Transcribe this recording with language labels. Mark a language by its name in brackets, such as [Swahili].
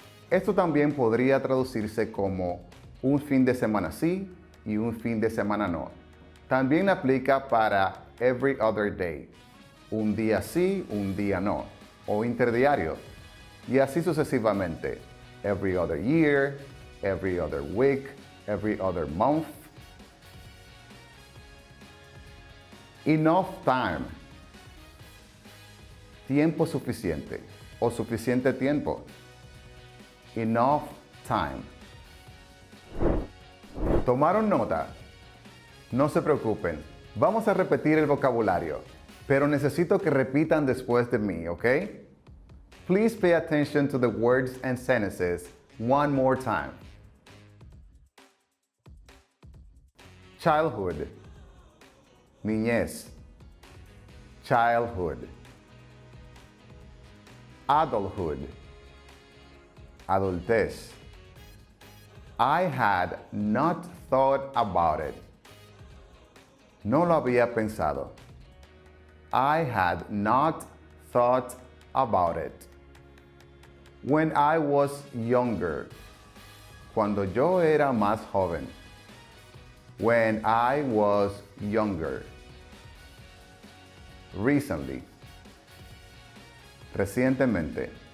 [Spanish] Esto también podría traducirse como un fin de semana sí y un fin de semana no. También aplica para [English] every other day, [Spanish] un día sí, un día no, o interdiario, y así sucesivamente. [English] Every other year, every other week, every other month. Enough time, [Spanish] tiempo suficiente o suficiente tiempo. [English] Enough time. [Spanish] ¿Tomaron nota? No se preocupen, vamos a repetir el vocabulario, pero necesito que repitan después de mí, ¿ok? [English] Please pay attention to the words and sentences one more time. Childhood, niñez. Childhood. Adulthood, adultez. I had not thought about it. [Spanish] No lo había pensado. [English] I had not thought about it. When I was younger, [Spanish] cuando yo era más joven. [English] When I was younger. Recently, recientemente.